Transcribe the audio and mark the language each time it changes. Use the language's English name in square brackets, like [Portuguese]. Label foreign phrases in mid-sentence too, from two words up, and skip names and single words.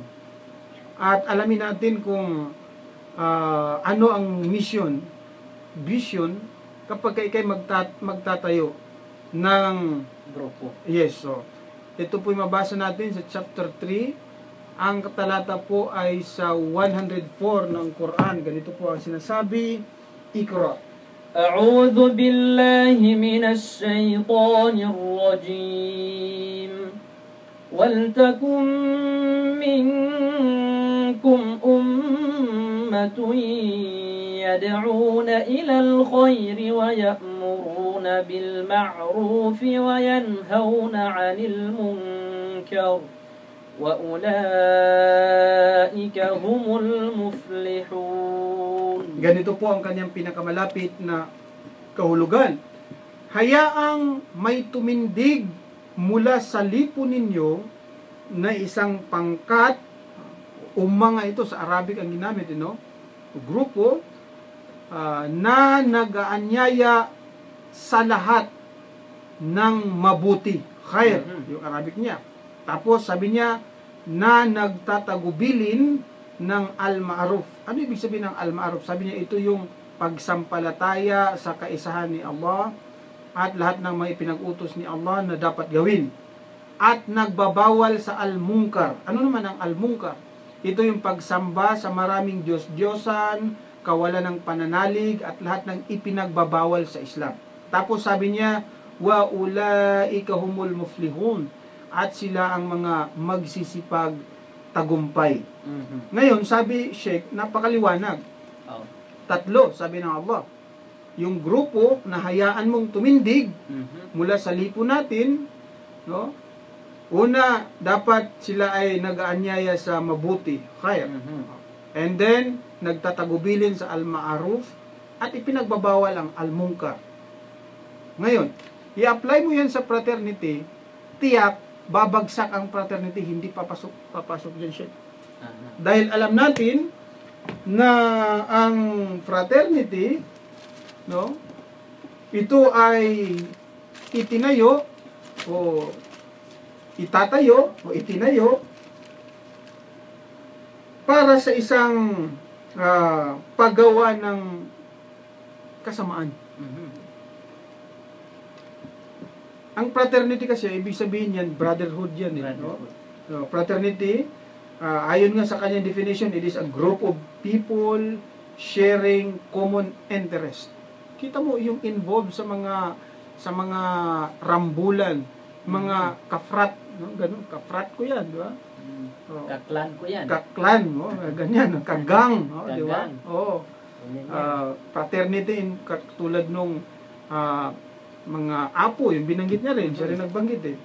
[Filipino] At alamin natin kung ano ang mission, vision, kapag ikay magtatayo ng grupo. Yes, so ito po yung mabasa natin sa chapter 3. Ang katalata po ay sa 104 ng Quran. Ganito po ang sinasabi, Iqra. [Arabic] أعوذ بالله من الشيطان الرجيم ولتكن منكم أمة يدعون إلى الخير ويأمرون بالمعروف وينهون عن المنكر وَأُولَئِكَ هُمُ الْمُفْلِحُونَ. [Filipino] Ganito po ang kanyang pinakamalapit na kahulugan. Hayaang may tumindig mula sa lipo ninyo na isang pangkat, mga ito sa Arabic ang ginamit, grupo, na nag-aanyaya sa lahat ng mabuti. Khair, yung Arabic niya. Tapos sabi niya, na nagtatagubilin ng al-ma'ruf. Ano ibig sabihin ng al-ma'ruf? Sabi niya, ito yung pagsampalataya sa kaisahan ni Allah at lahat ng mga ipinag-utos ni Allah na dapat gawin. at nagbabawal sa al-munkar. Ano naman ang al-munkar? Ito yung pagsamba sa maraming Diyos-Diyosan, kawalan ng pananalig, at lahat ng ipinagbabawal sa Islam. Tapos sabi niya, [Arabic] وأولئك هم المفلحون, [Filipino] at sila ang mga magsisipag tagumpay. Ngayon, sabi Sheikh, napakaliwanag. Oh. 3, sabi ng Allah. Yung grupo na hayaan mong tumindig mula sa lipo natin, no? Una, dapat sila ay nag-aanyaya sa mabuti, khair. And then, nagtatagubilin sa al-ma'aruf at ipinagbabawal ang al-munkar. Ngayon, i-apply mo yan sa fraternity, tiyak, babagsak ang fraternity, hindi papasok dyan siya. Dahil alam natin na ang fraternity, no, ito ay itinayo o itatayo o itinayo para sa isang paggawa ng kasamaan. Ang fraternity kasi, ibig sabihin yan, brotherhood yan. Brotherhood. [English] No? Fraternity, [Filipino] ayon nga sa kanyang [English] definition, it is a group of people sharing common interest. [Filipino] Kita mo yung involved sa mga rambulan, mga kafrat, no? Ganun, kafrat ko yan, di ba? Kaklan ko yan. Kaklan, no? Ganyan, kagang, no? Di ba? Kagang. Oo. Fraternity, katulad nung mga apo, yung binanggit niya rin, siya rin nagbanggit eh.